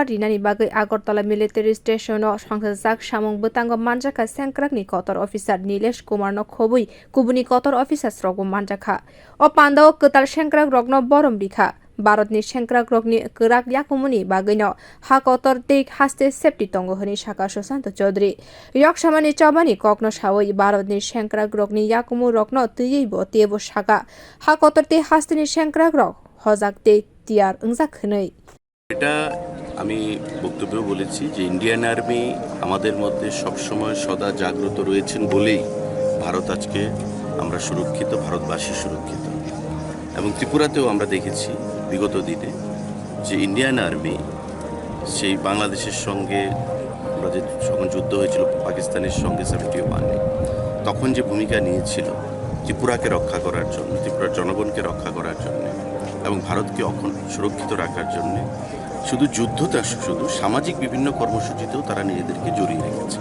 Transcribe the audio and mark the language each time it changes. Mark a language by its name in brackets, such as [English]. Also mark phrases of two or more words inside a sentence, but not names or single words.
[Kok Borok] रिनानि बागै आगरतला मिलिटारि स्टेशनो संसाजाक सामं बोतांगो मानजाखा सेंक्राकनि कतर अफिसार नीलेश कुमारनो खबुई कुबुनि कतर अफिसार रगो मानजाखा अ पान्दाव कतार सेंक्राक रगनो बरम बिखा भारतनि सेंक्राक रगनि गोराक याकुमुनि बागैनो हा कतर ते हास्ते सेफ्टी तंगो हनि साका सुशांत चौधरी यक्षमानि चबानि ककनो सावै भारतनि सेंक्राक रगनि याकुमु रगनो तैयैबो तेबो साका हा कतर ते हास्तेनि सेंक्राक रग हजाक ते তিয়াर ओंजाक हनै [Bangla] এটা আমি বক্তব্যে বলেছি যে ইন্ডিয়ান আর্মি আমাদের মধ্যে সবসময় সদা জাগ্রত রয়েছেন বলেই ভারত আজকে আমরা সুরক্ষিত, ভারতবাসী সুরক্ষিত। এবং ত্রিপুরাতেও আমরা দেখেছি বিগত দিনে যে ইন্ডিয়ান আর্মি সেই বাংলাদেশের সঙ্গে আমরা যে যখন যুদ্ধ হয়েছিল পাকিস্তানের সঙ্গে 71-এ তখন যে ভূমিকা নিয়েছিল ত্রিপুরাকে রক্ষা করার জন্য, ত্রিপুরার জনগণকে রক্ষা করার জন্য এবং ভারতকে সুরক্ষিত রাখার জন্য শুধু যুদ্ধতে শুধু সামাজিক বিভিন্ন কর্মসূচিতেও তারা নিজেদেরকে জড়িয়ে রেখেছে।